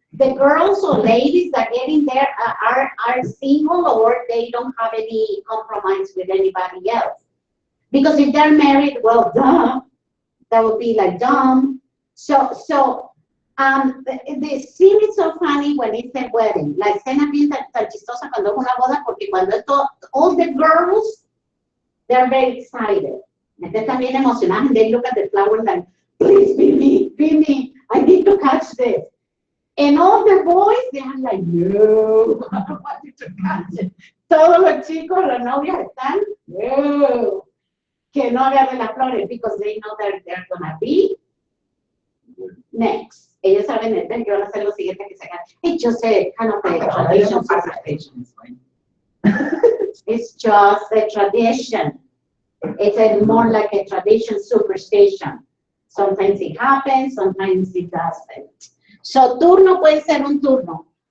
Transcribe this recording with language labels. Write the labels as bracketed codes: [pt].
[en] The girls or ladies that get in there are single or they don't have any compromise with anybody else. Because if they're married, well, duh, that would be like dumb. So the scene is so funny when it's a wedding. [es] La escena bien tan chistosa cuando es una boda, porque cuando esto, [en] all the girls, they're very excited. [es] Entonces están bien emocionadas [en] and they look at the flowers like, please be me, I need to catch this. And all the boys, they're like, no, I don't want you to catch it. [es] Todos los chicos, las novias están, no, que no agarren las flores [en] because they know that they're gonna be next. [es] Ellos saben que van a hacer lo siguiente que se hagan. [en] It's just a kind of a tradition. It's just a tradition. It's more like a tradition, superstition. Sometimes it happens, sometimes it doesn't. [es] So, turno puede ser un turno.